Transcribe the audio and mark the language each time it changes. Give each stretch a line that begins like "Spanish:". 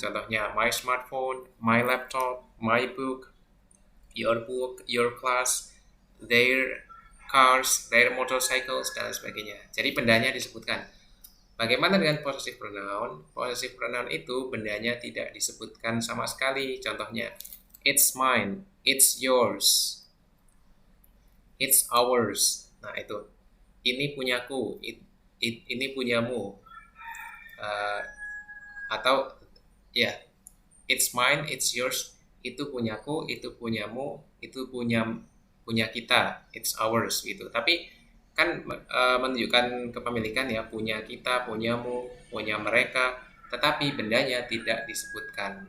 Indonesian: Contohnya my smartphone, my laptop, my book, your class, their cars, their motorcycles, dan sebagainya. Jadi bendanya disebutkan. Bagaimana dengan possessive pronoun? Possessive pronoun itu bendanya tidak disebutkan sama sekali.
English: Contohnya, it's mine, it's yours, it's ours.
Indonesian: Nah itu, ini punyaku, ini punyamu. Atau ya,
English: it's mine, it's yours,
Indonesian: itu punyaku, itu punyamu, itu punya kita,
English: it's ours
Indonesian: gitu. Tapi kan menunjukkan kepemilikan ya, punya kita, punyamu, punya mereka, tetapi bendanya tidak disebutkan.